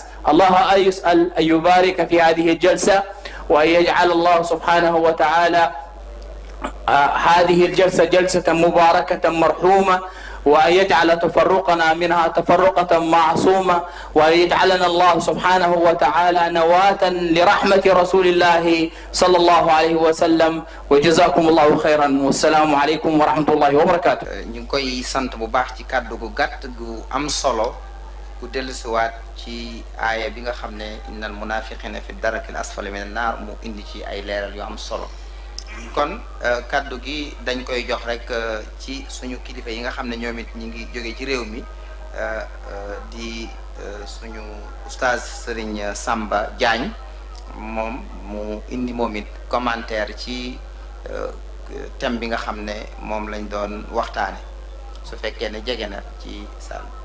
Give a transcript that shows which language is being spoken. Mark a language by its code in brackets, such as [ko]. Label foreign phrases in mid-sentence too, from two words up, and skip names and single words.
[ar] الله يسأل أن يبارك في هذه الجلسة، وأن يجعل الله سبحانه وتعالى هذه الجلسة جلسة مباركة مرحومة، وأن يجعل تفرقنا منها تفرقة معصومة، وأن يجعلنا الله سبحانه وتعالى نواة لرحمة رسول الله صلى الله عليه وسلم. وجزاكم الله خيرا، والسلام عليكم ورحمة الله وبركاته. [wo] ñu ngi koy sant bu baax ci kàddu gu gàtt gu am solo gu dellusiwaat ci aaya bi nga xam ne [ar] إن المنافقين في الدرك الأسفل من النار, [wo] mu indi ci ay leeral yu am solo. kon kaddu gi dañ koy jox rek ci suñu kilifa yi nga xam ne ñoom it ñu ngi jóge ci réew mi, di suñu oustaz Serigne Samba Diagne, moom mu indi moom it commentaire ci thème bi nga xam ne moom lañ doon waxtaane, su fekkee ne jege na ci saal.